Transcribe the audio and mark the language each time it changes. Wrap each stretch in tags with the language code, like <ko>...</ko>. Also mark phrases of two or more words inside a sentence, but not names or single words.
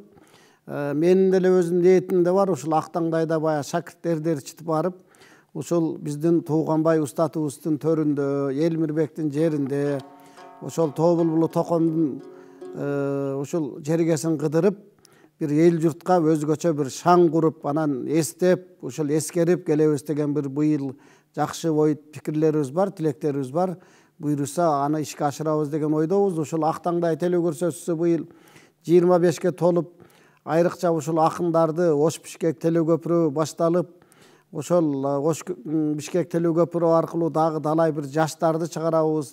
<ky>Менин деле өзүмдүн ниетимде бар, ушул Актаңдайда баягы шакирттерди ээрчитип барып, ушул биздин Тууганбай устатыбыздын төрүндө, Элмирбектин жеринде, ошол Тобулбулу Токомдун ушул жергесин кыдырып, bir ел жұртқа өзгөчө bir шаң куруп, анан эстеп, ушул эскерип келебиз деген bir быйыл жакшы ой пикирлерибиз бар, тилектерибиз бар. Буйруса аны ишке ашырабыз деген ойдобуз. Ушул Актаңдай телөө көрсөтүүсү быйыл 25ке толуп, айрыкча ушул акындарды Ош Бишкек телөө көпүрө башталып, ошол Ош Бишкек телөө көпүрө аркылуу дагы далай bir жаштарды чыгарабыз.</ky>